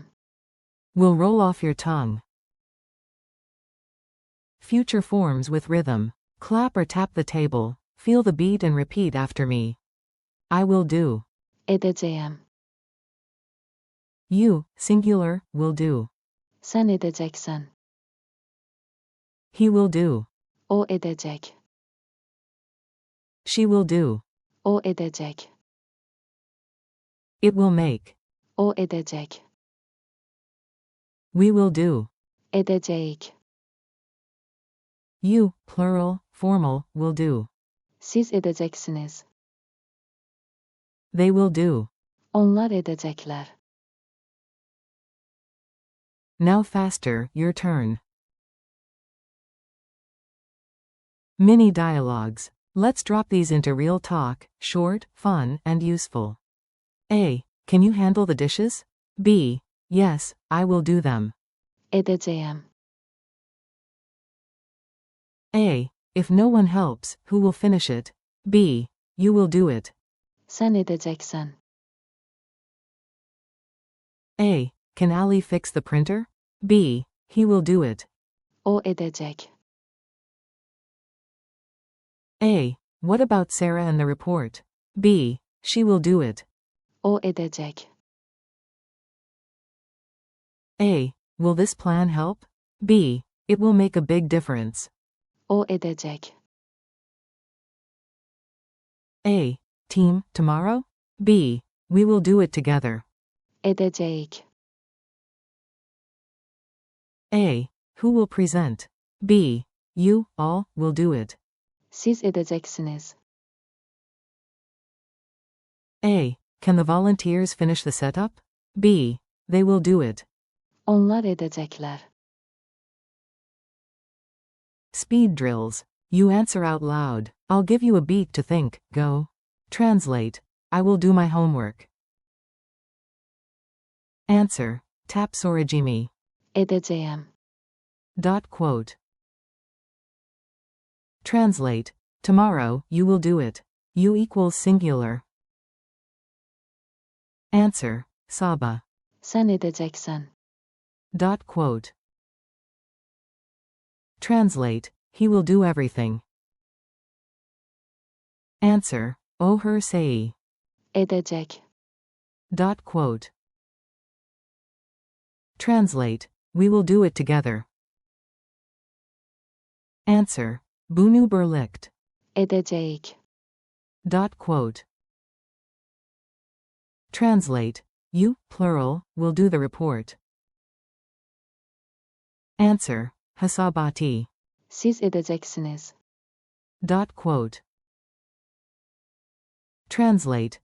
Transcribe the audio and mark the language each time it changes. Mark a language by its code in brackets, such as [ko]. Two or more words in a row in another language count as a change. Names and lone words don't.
[en] Will roll off your tongue. Future forms with rhythm. Clap or tap the table, feel the beat and repeat after me. I will do. [az] Edəcəyəm. [en] You, singular, will do. [az] Sən edəcəksən. [en] He will do. [az] O edəcək. [en] She will do. [az] O edəcək. [en] It will make. [az] O edəcək. [en] We will do. [az] Edəcəyik. [en] You, plural, formal, will do. [az] Siz edəcəksiniz. [en] They will do. [az] Onlar edəcəklər. [en] Now faster, your turn. Mini dialogues. Let's drop these into real talk, short, fun, and useful. A. Can you handle the dishes? B. Yes, I will do them. [az] Edəcəyəm. [en] A. If no one helps, who will finish it? B. You will do it. [az] Sən edəcəksən. [en] A. Can Ali fix the printer? B. He will do it. [az] O edəcək. [en] A. What about Sarah and the report? B. She will do it. [az] O edəcək. [en] A. Will this plan help? B. It will make a big difference. [az] O edəcək. [en] A. Team, tomorrow? B. We will do it together. [az] Edəcəyik. [en] A. Who will present? B. You, all, will do it. [az] Siz edəcəksiniz. [en] A. Can the volunteers finish the setup? B. They will do it. [az] Onlar edəcəklər. [en] Speed drills. You answer out loud. I'll give you a beat to think, go. Translate. I will do my homework. Answer. [az] Tap sorajimi. Edəcəyəm. [en] Quote. Translate. Tomorrow, you will do it. You equals singular. Answer. Saba. [az] Sən edəcəksən. [en] Quote. Translate. He will do everything. Answer. [az] O her sei. Edəcək. [en] Quote. Translate. We will do it together. Answer. [az] Bunu berlicht. Edəcəyik. [en] Quote. Translate. You, plural, will do the report. Answer. [az] Hasabati. Siz edəcəksiniz. [en] Quote. Translate.